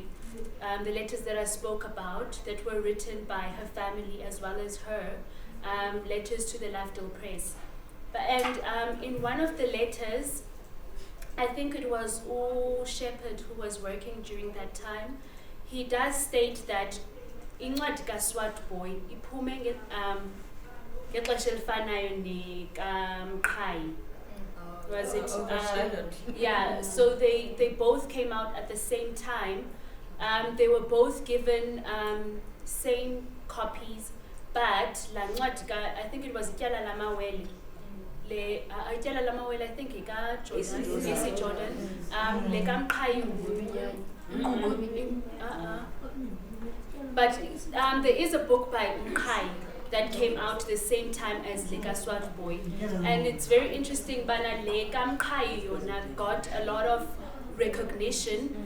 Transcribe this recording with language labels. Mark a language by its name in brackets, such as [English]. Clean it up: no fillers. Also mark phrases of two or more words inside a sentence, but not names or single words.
[English] The letters that I spoke about that were written by her family as well as her, letters to the Lafdale Press. And in one of the letters, I think it was O Shepherd who was working during that time, he does state that [Xhosa] incwadi kaSwaartbooi iphume ngexesha elifanayo neKayi. [English] Was it? Yeah. So they both came out at the same time. They were both given same copies, but [Xhosa] la ncwadi [English] I think it was Ityala Lamawele. Ityala Lamawele, I think IsiXhosa. [Xhosa] Le kaMqhayi. [English] But there is a book by Mqhayi that came out the same time as Leka Swaartbooi. And it's very interesting, [Xhosa] Bana Leka Mqhayi [English] got a lot of recognition.